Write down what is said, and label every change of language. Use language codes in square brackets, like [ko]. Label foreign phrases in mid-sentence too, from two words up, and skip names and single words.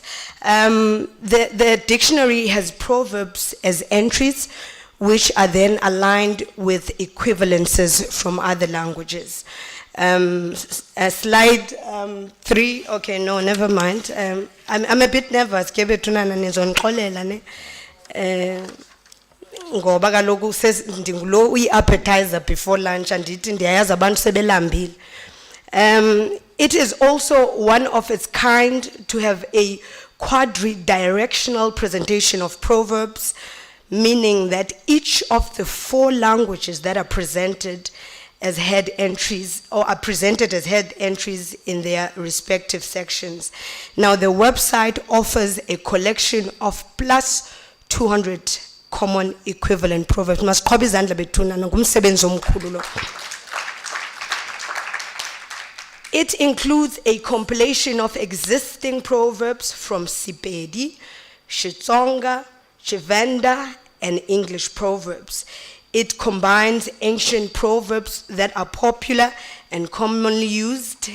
[en] The dictionary has Proverbs as entries, which are then aligned with equivalences from other languages. Slide 3, okay, no, never mind. I'm a bit nervous, [xh] ngoba kaloku ndingulo uyi-appetizer [en] before lunch [xh] andithi ndiyayazi abantu sebelambile. [en] It is also one of its kind to have a quadridirectional presentation of Proverbs, meaning that each of the 4 languages that are presented as head entries, or are presented as head entries in their respective sections. Now, the website offers a collection of plus 200 common equivalent Proverbs. [xh] Masiqhobe izandla bethuna ngumsebenzi omkhulu lo. [en] It includes a compilation of existing proverbs from Sepedi, Xitsonga, Tshivenda, and English proverbs. It combines ancient proverbs that are popular and commonly used.